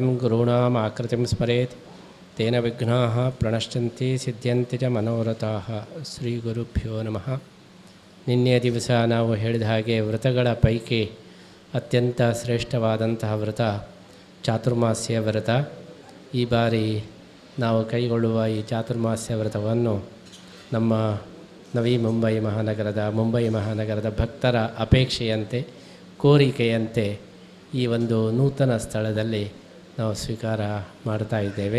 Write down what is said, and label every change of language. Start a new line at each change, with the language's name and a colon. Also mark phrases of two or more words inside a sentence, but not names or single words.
Sanskrit: गुरूणाम् आकृतिं स्मरेत् तेन विघ्नाः प्रणश्यन्ति सिद्ध्यन्ति च मनोरथाः. ಶ್ರೀ ಗುರುಭ್ಯೋ ನಮಃ.
Kannada: ನಿನ್ನೆ ದಿವಸ ನಾವು ಹೇಳಿದ ಹಾಗೆ ವ್ರತಗಳ ಪೈಕಿ ಅತ್ಯಂತ ಶ್ರೇಷ್ಠವಾದಂತಹ ವ್ರತ ಚಾತುರ್ಮಾಸ್ಯ ವ್ರತ. ಈ ಬಾರಿ ನಾವು ಕೈಗೊಳ್ಳುವ ಈ ಚಾತುರ್ಮಾಸ್ಯ ವ್ರತವನ್ನು ನಮ್ಮ ನವಿ ಮುಂಬೈ ಮಹಾನಗರದ ಭಕ್ತರ ಅಪೇಕ್ಷೆಯಂತೆ ಕೋರಿಕೆಯಂತೆ ಈ ಒಂದು ನೂತನ ಸ್ಥಳದಲ್ಲಿ ನಾವು ಸ್ವೀಕಾರ ಮಾಡ್ತಾ ಇದ್ದೇವೆ.